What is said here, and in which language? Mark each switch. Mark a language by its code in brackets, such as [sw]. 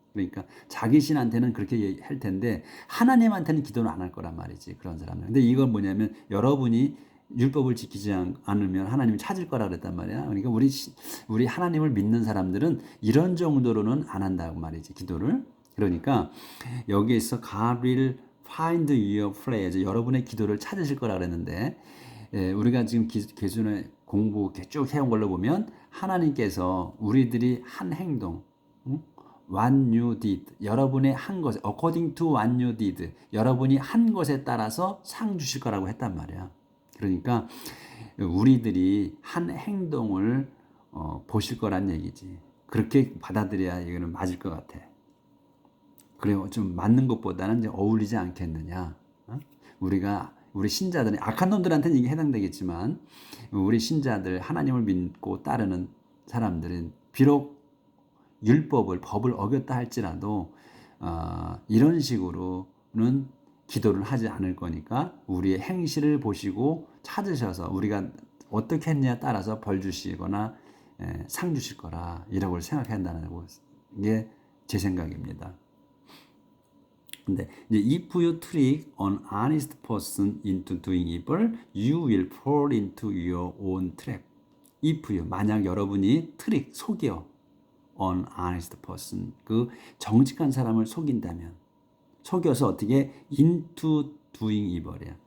[ko] 그러니까 자기 신한테는 그렇게 할 텐데 하나님한테는 기도를 안 할 거란 말이지. 그런 사람들. 근데 이건 뭐냐면 여러분이 율법을 지키지 않으면 하나님을 찾을 거라 그랬단 말이야. 그러니까 우리 하나님을 믿는 사람들은 이런 정도로는 안 한다고 말이지. 기도를. 그러니까 여기에서 [en] God will find your prayer. [ko] 여러분의 기도를 찾으실 거라 그랬는데 우리가 지금 개순의 공부 쭉 해온 걸로 보면 하나님께서 우리들이 한 행동, [en] what you did, [ko] 여러분의 한 것, [en] according to what you did, [ko] 여러분이 한 것에 따라서 상 주실 거라고 했단 말이야. 그러니까 우리들이 한 행동을 보실 거란 얘기지. 그렇게 받아들여야 이거는 맞을 것 같아. 그래요. 좀 맞는 것보다는 이제 어울리지 않겠느냐. 우리 신자들은 악한 놈들한테는 이게 해당되겠지만 우리 신자들 하나님을 믿고 따르는 사람들은 비록 법을 어겼다 할지라도 이런 식으로는 기도를 하지 않을 거니까 우리의 행실을 보시고 찾으셔서 우리가 어떻게 했냐에 따라서 벌 주시거나 상 주실 거라 이라고 생각한다는 게 제 생각입니다. 근데 이제 [en] if you trick an honest person into doing evil, you will fall into your own trap. if you [ko] 만약 여러분이 속여 [en] an honest person [ko] 그 정직한 사람을 속인다면 속여서 어떻게 [en] into doing evil [ko] 이야.